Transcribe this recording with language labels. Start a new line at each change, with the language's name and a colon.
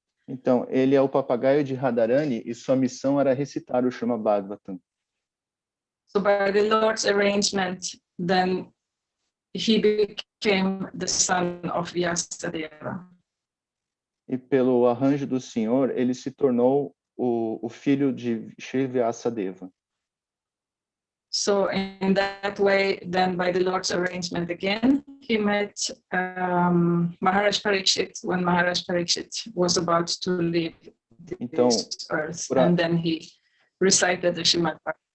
Portuguese: Então, ele é o papagaio de Radharani e sua missão era recitar o Srimad Bhagavatam.
English: So by the Lord's arrangement, then he became the son of Vyasadeva.
Portuguese: E pelo arranjo do Senhor, ele se tornou o filho de Shri Vyasadeva.
English: So in that way, then by the Lord's arrangement again, he met Maharaj Parikshit when Maharaj Parikshit was about to leave this earth, and then he recited the Srimad Bhagavatam.